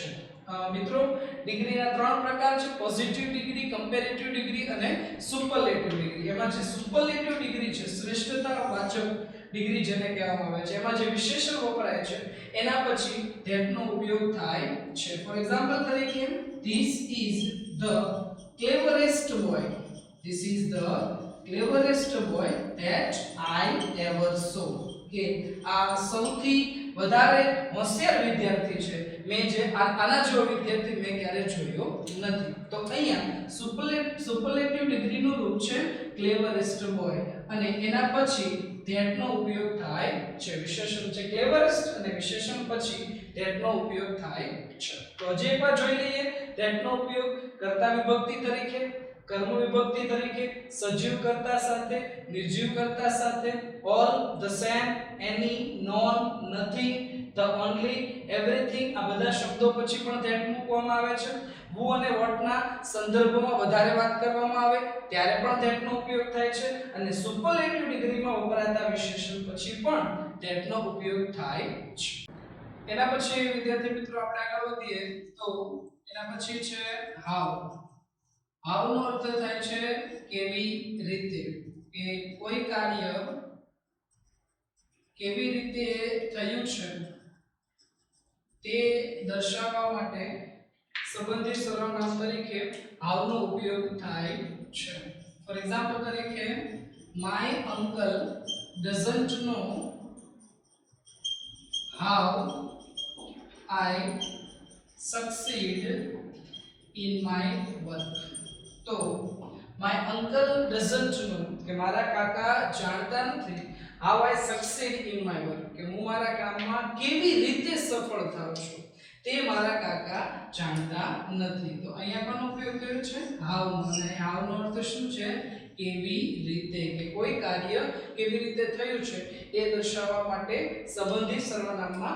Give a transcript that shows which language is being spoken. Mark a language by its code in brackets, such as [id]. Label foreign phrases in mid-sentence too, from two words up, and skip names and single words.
[gu] મિત્રો ડિગ્રીના ત્રણ પ્રકાર છે [en] positive degree, comparative degree [gu] અને [en] superlative degree. [gu] એમાં જે [en] superlative degree [gu] છે શ્રેષ્ઠતા વાચક ડિગ્રી જેને કહેવામાં આવે છે, એમાં જે વિશેષણ વપરાય છે એના પછી that નો ઉપયોગ થાય છે. [en] for example તરીકે this is the cleverest boy that I ever saw. [gu] કે આ સૌથી વધારે હોશિયાર વિદ્યાર્થી છે મેં જે આના જેવો વિદ્યાર્થી મેં ક્યારે જોયો નથી. તો અહીંયા સુપરલેટિવ ડિગ્રીનું રૂપ છે [en] cleverest boy [gu] અને એના પછી that નો ઉપયોગ થાય છે. વિશેષણ છે cleverest અને વિશેષણ પછી that નો ઉપયોગ થાય છે. તો હજી એકવાર જોઈ લઈએ that નો ઉપયોગ કર્તા વિભક્તિ તરીકે, કર્મ વિભક્તિ તરીકે, સજીવ કર્તા સાથે, નિર્જીવ કર્તા સાથે, [en] all, the same, any, none, nothing, the only everything [gu] આ બધા શબ્દો પછી પણ ધેટ મૂકવામાં આવે છે who અને what ના સંદર્ભમાં વધારે વાત કરવામાં આવે ત્યારે પણ ધેટ નો ઉપયોગ થાય છે અને સુપરલેટિવ ડિગ્રીમાં વપરાતા વિશેષણ પછી પણ ધેટ નો ઉપયોગ થાય છે એના પછી વિદ્યાર્થી મિત્રો આપણે આગળ વધીએ તો એના પછી છે how how નો અર્થ થાય છે કેવી રીતે કે કોઈ કાર્ય કેવી રીતે થયું છે તે દર્શાવવા માટે સંબંધિત સર્વનામ તરીકે how નો ઉપયોગ થાય છે [en] for example [gu] તરીકે [en] my uncle doesn't know how I succeed in my work તો my uncle doesn't know [gu] કે મારા કાકા જાણતા નથી [en] how I succeed in my work [gu] કે હું મારા કામમાં કેવી રીતે સફળ થાઉં છું તે મારા કાકા જાણતા નથી તો અહીંયા પણ ઉપયોગ થયો છે how નો અને how નો અર્થ શું છે કેવી રીતે કે કોઈ કાર્ય કેવી રીતે થયું છે એ દર્શાવવા માટે સંબંધિત સર્વનામમાં